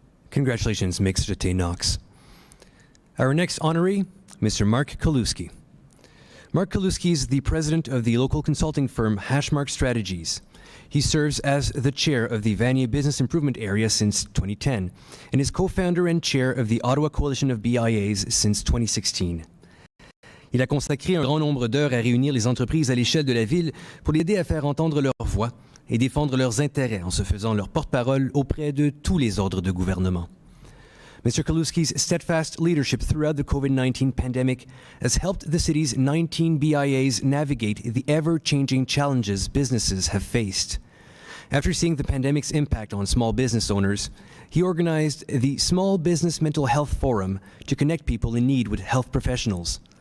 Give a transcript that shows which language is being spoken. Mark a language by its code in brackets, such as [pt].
[en] Congratulations, Mixte T. Knox. Our next honoree, Mr. Mark Kaluski. Mark Kaluski is the president of the local consulting firm Hashmark Strategies. He serves as the chair of the Vanier Business Improvement Area since 2010 and is co-founder and chair of the Ottawa Coalition of BIAs since 2016. [fr] Il a consacré un grand nombre d'heures à réunir les entreprises à l'échelle de la ville pour les aider à faire entendre leur voix et défendre leurs intérêts en se faisant leur porte-parole auprès de tous les ordres de gouvernement. [en] Mr. Kaluski's steadfast leadership throughout the COVID-19 pandemic has helped the city's 19 BIAs navigate the ever-changing challenges businesses have faced. After seeing the pandemic's impact on small business owners, he organized the Small Business Mental Health Forum to connect people in need with health professionals.